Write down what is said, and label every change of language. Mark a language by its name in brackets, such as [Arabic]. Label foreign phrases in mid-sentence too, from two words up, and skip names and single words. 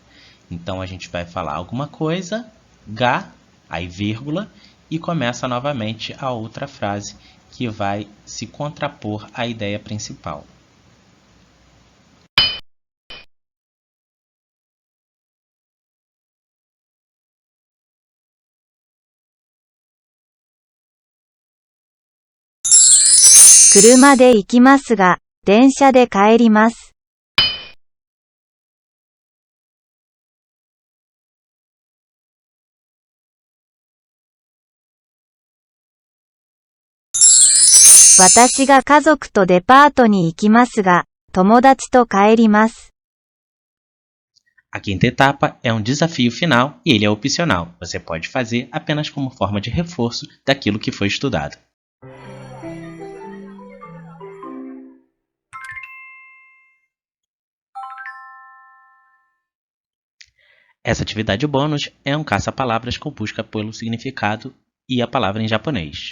[Portuguese] Então a gente vai falar alguma coisa, ga, aí vírgula, e começa novamente a outra frase que vai se contrapor à ideia principal. [Japanese] 車で行きますが、電車で帰ります。私が家族とデパートに行きますが、友達と帰ります。 [Portuguese] A quinta etapa é um desafio final e ele é opcional. Você pode fazer apenas como forma de reforço daquilo que foi estudado. Essa atividade bônus é um caça-palavras com busca pelo significado e a palavra em japonês.